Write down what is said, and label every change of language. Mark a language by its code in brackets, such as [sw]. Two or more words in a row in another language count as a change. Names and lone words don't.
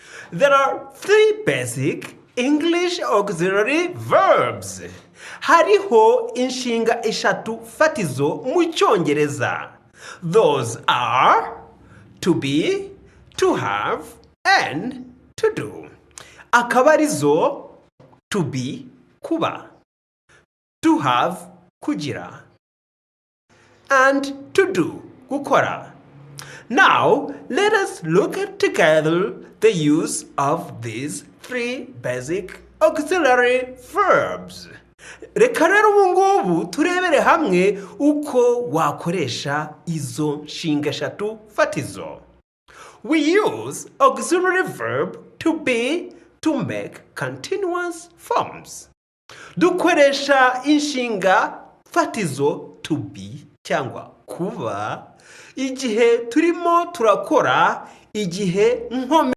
[en] There are 3 basic English auxiliary verbs. [rw] Hariho inshinga eshatu fatizo mu Cyongereza. [en] Those are to be, to have, and to do. [rw] Akabarizo [en] to be, [rw] kuba. [en] To have, kugira. And to do, gukora. Now, let us look at together the use of these 3 basic auxiliary verbs. [rw] Reka rero ubu ngubu turebere hamwe uko wakoresha izo nshinga eshatu fatizo. [en] We use auxiliary verb to be to make continuous forms. [rw] Dukoresha inshinga fatizo [en] to be [rw] cyangwa kuba igihe turimo turakora igihe nkome